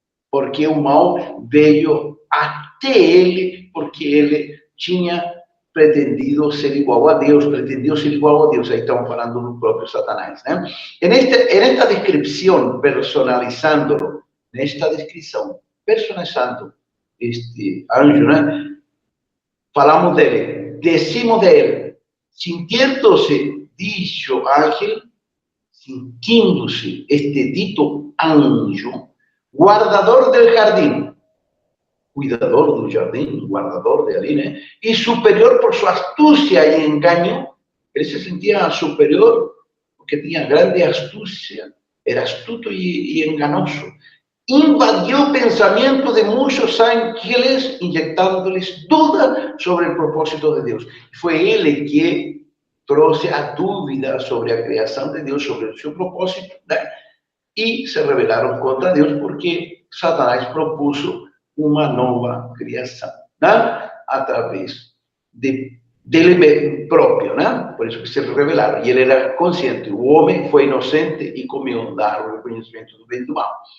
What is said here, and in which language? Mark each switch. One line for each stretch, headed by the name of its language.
Portuguese: Porque o mal veio até ele, porque ele tinha pretendido ser igual a Deus,
Spanish: pretendió ser igual
Portuguese: a Deus. Aí estamos falando do próprio Satanás, né?
Spanish: En esta
Portuguese: descrição, personalizándolo, nesta descrição, personalizando este anjo, né? Falamos dele,
Spanish: decimos dele, sintiéndose dicho ángel, sintiéndose
Portuguese: este dito anjo,
Spanish: guardador del jardín, cuidador del jardín, guardador de ali, né? Y superior por su astucia y engaño.
Portuguese: Ele se
Spanish: sentía superior porque tenía grande astucia, era astuto y enganoso. Invadió el pensamiento de muchos ángeles, inyectándoles duda sobre el propósito de Dios. Fue él que
Portuguese: trouxe a dúvida
Spanish: sobre la creación de Dios, sobre su propósito, ¿no? Y se rebelaron contra Dios porque Satanás propuso
Portuguese: uma nova criação, né? Através dele próprio, né? Por isso que se rebelaram. E ele era consciente. O homem foi inocente e comeu da árvore do conhecimento do bem e do mal.